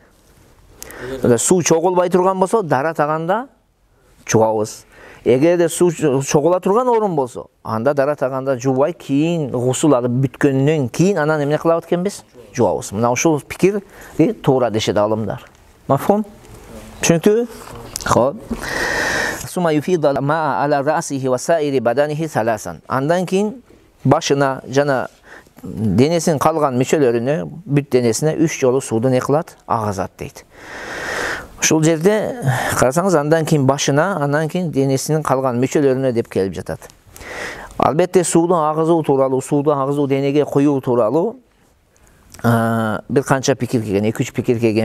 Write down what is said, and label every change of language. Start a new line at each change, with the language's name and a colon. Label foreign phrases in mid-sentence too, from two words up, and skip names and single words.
Kyrgyz: Суу чогулбай турган болсо, дарат аганда жуабыз. Эгерде суу чогула турган орун болсо, анда дарат аганда жуубай, кийин гусул алып бүткөндөн кийин анан эмне кылабыз экенбиз? Жуабыз. Мына ушул пикир туура дешет алымдар. Мафхум? Түшүнүктүбү? Хоп.
Arabic: ثم يفيض الماء على رأسه وسائر بدنه ثلاثا.
Kyrgyz: Андан кийин башына жана денесинин калган мүчөлөрүнө, бүт денесине 3 жолу сууду не кылат? Агызат дейт. Ушул жерде карасаңыз, андан кийин башына, андан кийин денесинин калган мүчөлөрүнө деп келип жатат. Албетте сууду агызуу тууралуу, сууду агызуу денеге куюу тууралуу бир канча пикир келген, 2-3 пикир келген.